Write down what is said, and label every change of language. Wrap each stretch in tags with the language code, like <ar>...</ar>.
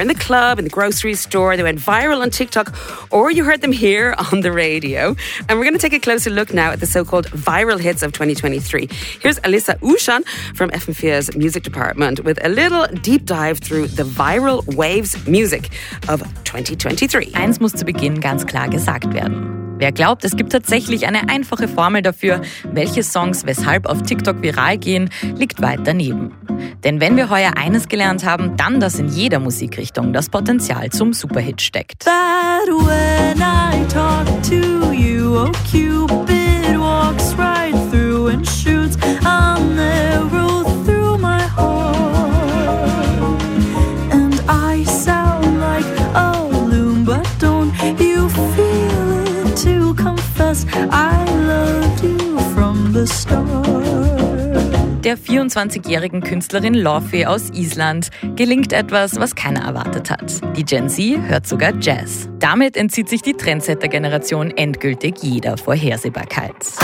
<en>In the club, in the grocery store, they went viral on TikTok, or you heard them here on the radio. And we're going to take a closer look now at the so-called viral hits of 2023. Here's Alyssa Ushan from FM4's music department with a little deep dive through the viral waves music of 2023.</en> <de>Eins muss zu Beginn ganz klar gesagt werden. Wer glaubt, es gibt tatsächlich eine einfache Formel dafür, welche Songs weshalb auf TikTok viral gehen, liegt weit daneben. Denn wenn wir heuer eines gelernt haben, dann, dass in jeder Musikrichtung das Potenzial zum Superhit steckt.</de> <en>But when I talk to you, oh Cupid walks right through and shoots an arrow through my heart. And I sound like a loon, but don't you feel it to confess I loved you from the start.</en> <de>Der 24-jährigen Künstlerin Lofi aus Island gelingt etwas, was keiner erwartet hat. Die Gen Z hört sogar Jazz. Damit entzieht sich die Trendsetter-Generation endgültig jeder Vorhersehbarkeit.</de>